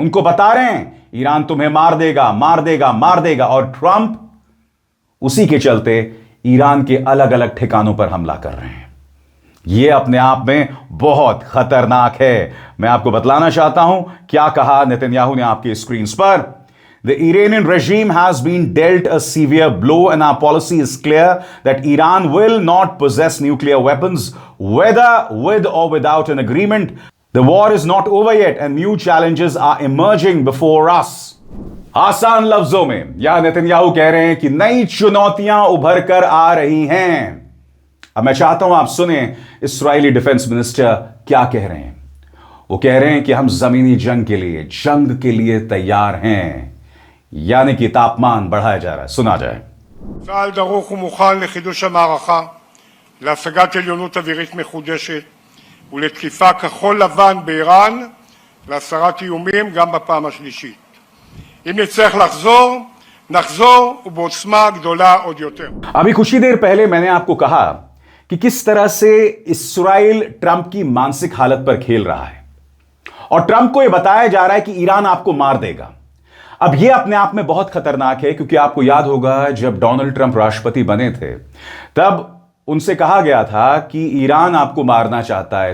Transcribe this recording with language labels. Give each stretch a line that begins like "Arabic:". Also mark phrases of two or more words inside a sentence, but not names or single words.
Hindi: उनको बता रहे हैं ईरान तुम्हें मार देगा, मार देगा, मार देगा. और ट्रंप उसी के चलते ईरान के अलग अलग ठिकानों पर हमला कर रहे हैं. यह अपने आप में बहुत खतरनाक है. मैं आपको बतलाना चाहता हूं क्या कहा नेतन्याहू ने आपकी स्क्रीन पर.
English: The Iranian regime has been dealt a severe blow and our policy is clear that Iran will not possess nuclear weapons, whether with or without an agreement. The war is not over yet and new challenges are emerging before us.
Hindi: आसान लफ्जों में यह नेतन्याहू कह रहे हैं कि नई चुनौतियां उभर कर आ रही हैं. अब मैं चाहता हूं आप सुने इस्राएली
English: defense minister
Hindi: क्या कह रहे हैं. वो कह रहे हैं कि हम जमीनी जंग के लिए तैयार हैं, यानी कि तापमान बढ़ाया जा रहा है. सुना जाए.
Hebrew: צה"ל דרוך ומוכן לחידוש המערכה, להשגת עליונות אווירית מחודשת ולתקיפה כחול לבן באיראן, להסרת איומים גם בפעם השלישית. אם נצטרך נחזור ובעוצמה גדולה עוד יותר.
Hindi: अभी कुछ ही देर पहले मैंने आपको कहा कि किस तरह से इस्राइल ट्रंप की मानसिक हालत पर खेल रहा है और ट्रंप को यह बताया जा रहा है कि ईरान आपको मार देगा. अब यह अपने आप में बहुत खतरनाक है क्योंकि आपको याद होगा जब डोनाल्ड ट्रंप राष्ट्रपति बने थे तब उनसे कहा गया था कि ईरान आपको मारना चाहता है.